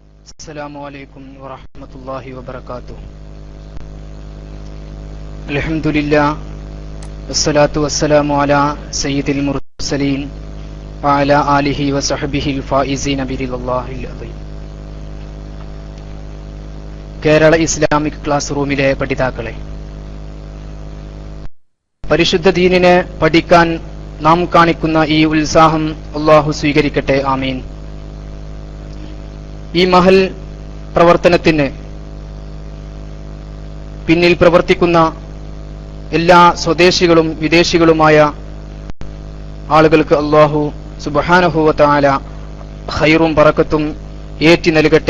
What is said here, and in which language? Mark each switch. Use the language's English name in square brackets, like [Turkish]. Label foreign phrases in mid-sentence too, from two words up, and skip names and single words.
[Arabic] السلام عليكم ورحمة الله وبركاته. الحمد لله والصلاة والسلام على سيد المرسلين وعلى آله وصحبه الفائزين برضا الله العظيم. [Malayalam] കേരള ഇസ്ലാമിക് ക്ലാസ് റൂമിലെ പഠിതാക്കളെ, പരിശുദ്ധ ദീനിനെ പഠിക്കാൻ നാം കാണിക്കുന്ന ഈ ഉത്സാഹം അല്ലാഹു സ്വീകരിക്കട്ടെ. ആമീൻ. ഈ മഹൽ പ്രവർത്തനത്തിന് പിന്നിൽ പ്രവർത്തിക്കുന്ന എല്ലാ സ്വദേശികളും വിദേശികളുമായ ആളുകൾക്ക് [Arabic] الله سبحانه وتعالى [Malayalam] ഖൈറും ബറക്കത്തും ഏറ്റി നൽകട്ടെ.